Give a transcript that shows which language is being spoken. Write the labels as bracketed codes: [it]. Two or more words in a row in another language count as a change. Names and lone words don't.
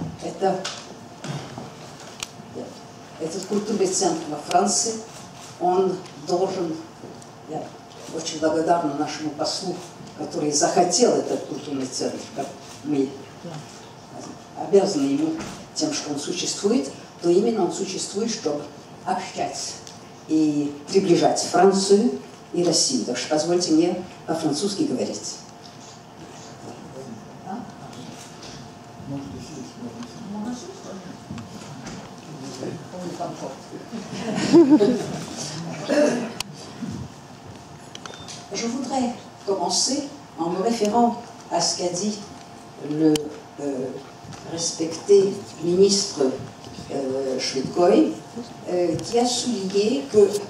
[ru] Этот культурный центр во Франции, он должен, я очень благодарна нашему послу, который захотел этот культурный центр, как мы обязаны ему тем, что он существует, то именно он существует, чтобы общать и приближать Францию и Россию. Так что позвольте мне по-французски говорить. [fr] Je voudrais commencer en me référant à ce qu'a dit le respecté ministre Schwedkoy, qui a souligné que